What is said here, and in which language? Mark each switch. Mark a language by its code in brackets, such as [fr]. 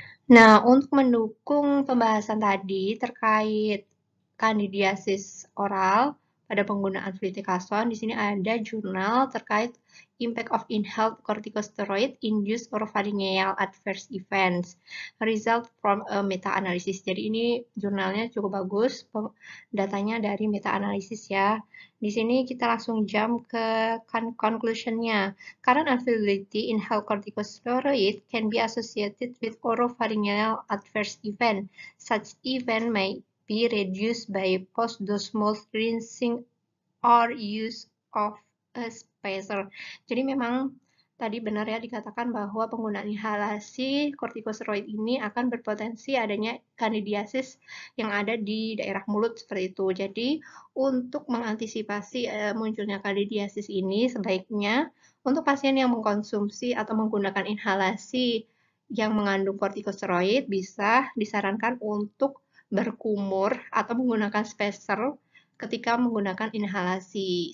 [id] Nah, untuk mendukung pembahasan tadi terkait kandidiasis oral pada penggunaan fluticasone, di sini ada jurnal terkait [en] impact of inhaled corticosteroid induced oropharyngeal adverse events result from a meta-analysis. [id] Jadi ini jurnalnya cukup bagus, datanya dari meta-analysis ya. Di sini kita langsung jump ke conclusion-nya. [en] Current availability inhaled corticosteroid can be associated with oropharyngeal adverse event. Such event may be reduced by post-dosmal rinsing or use of a spacer. [id] Jadi memang tadi benar ya dikatakan bahwa penggunaan inhalasi kortikosteroid ini akan berpotensi adanya kandidiasis yang ada di daerah mulut seperti itu. Jadi untuk mengantisipasi munculnya kandidiasis ini sebaiknya untuk pasien yang mengkonsumsi atau menggunakan inhalasi yang mengandung kortikosteroid bisa disarankan untuk berkumur atau menggunakan spacer ketika menggunakan inhalasi.